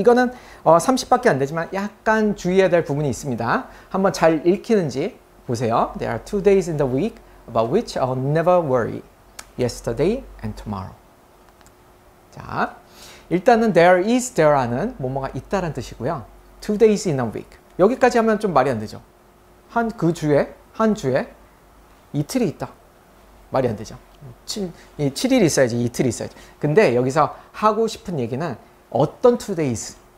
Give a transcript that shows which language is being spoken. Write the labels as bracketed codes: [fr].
[ko] 이거는 30밖에 안 되지만 약간 주의해야 될 부분이 있습니다. 한번 잘 읽히는지 보세요. [en] There are 2 days in the week about which I'll never worry. Yesterday and tomorrow. [ko] 자, 일단은 there is there라는 뭐뭐가 있다는 뜻이고요. [en] 2 days in a week. [ko] 여기까지 하면 좀 말이 안 되죠. 한 주에 이틀이 있다. 말이 안 되죠. 7일 있어야지, 이틀이 있어야지. 근데 여기서 하고 싶은 얘기는 어떤 [en] 2 days.